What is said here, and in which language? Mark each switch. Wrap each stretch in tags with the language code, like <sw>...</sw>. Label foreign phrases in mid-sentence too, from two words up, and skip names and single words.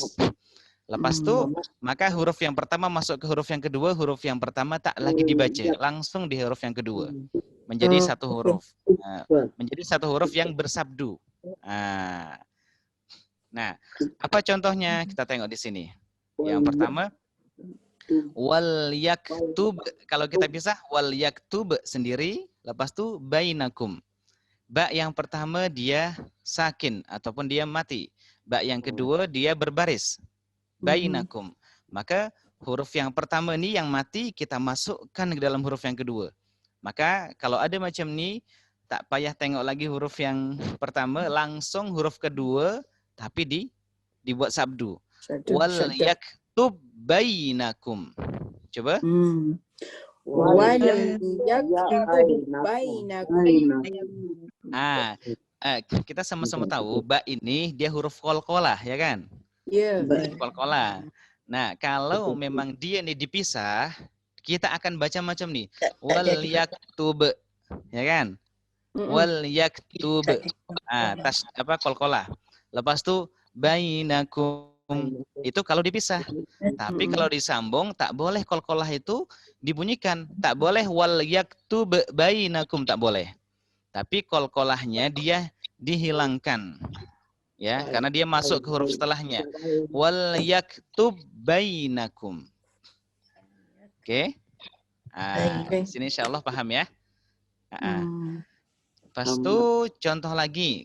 <ms>Lepas itu maka huruf yang pertama masuk ke huruf yang kedua, huruf yang pertama tak lagi dibaca, langsung di huruf yang kedua. Menjadi satu huruf. Menjadi satu huruf yang bersabdu. Nah, apa contohnya? Kita tengok di sini. Yang pertama,</ms> <ar>وليكتب,</ar> <ms>kalau kita pisah</ms> <ar>وليكتب</ar> <ms>sendiri, lepas tu bainakum. Ba yang pertama dia sakin ataupun dia mati. Ba yang kedua dia berbaris. Bainakum. Maka huruf yang pertama ni yang mati kita masukkan ke dalam huruf yang kedua. Maka kalau ada macam ni, tak payah tengok lagi huruf yang pertama, langsung huruf kedua tapi dibuat sabdu.</ms> <ar>وليكتب بينكم. Coba. وليكتب بينكم.</ar> <ms>Kita sama-sama tahu ba ini dia huruf qalqalah ya kan? Ya. Qalqalah. Nah, kalau memang dia ini dipisah, kita akan baca macam ni.</ms> <ar>وليكتب.</ar> <ms>Ya kan?</ms> <ar>وليكتب.</ar> <ms>Qalqalah. Lepas tu bainakum. Itu kalau dipisah. Tapi kalau disambung tak boleh qalqalah itu dibunyikan. Tak boleh</ms> <ar>وليكتب بينكم,</ar> <ms>tak boleh. Tapi qalqalahnya dia dihilangkan. Ya, karena dia masuk ke huruf setelahnya.</ms> <ar>وليكتب بينكم.</ar> <ms>Oke. Di sini insyaallah paham ya. Lepas itu contoh lagi.</ms>